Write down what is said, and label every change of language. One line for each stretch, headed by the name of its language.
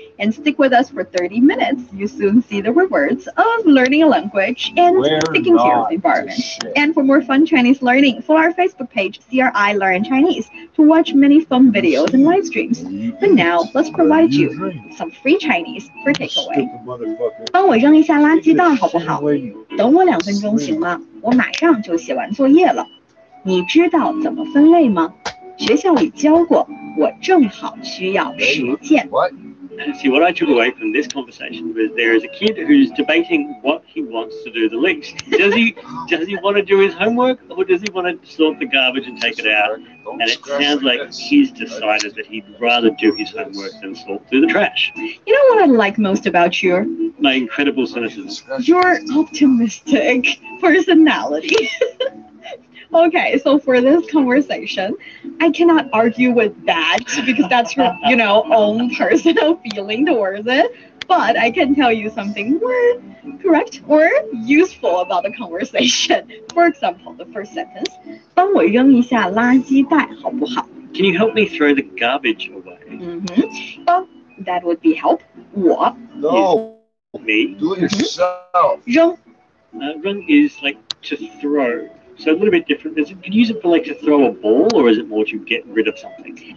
English: And stick with us for 30 minutes. You soon see the rewards of learning a language and taking care of the environment. And for more fun Chinese learning, follow our Facebook page, CRI Learn Chinese, to watch many fun videos and live streams. But now, let's provide you with some free Chinese for takeaway.
Chinese: 帮我扔一下垃圾袋好不好？等我2分钟行吗？我马上就写完作业了。你知道怎么分类吗？学校里教过，我正好需要实践。
English: See, what I took away from this conversation was there is a kid who's debating what he wants to do the least. Does he want to do his homework, or does he want to sort the garbage and take it out? And it sounds like he's decided that he'd rather do his homework than sort through the trash. You know what I like most about you? My incredible cynicism. Your optimistic personality. Okay, so for this conversation, I cannot argue with that because that's your, own personal feeling towards it. But I can tell you something more correct or useful about the conversation. For example, the first sentence,
Chinese: 帮我扔一下垃圾袋好不好?
English: Can you help me throw the garbage away? Well, that would be help. 我 No. Me. Do it yourself.
Chinese: 扔
English: Run is like to throw. So a little bit different. Can you use it for to throw a ball, or is it more to get rid of something?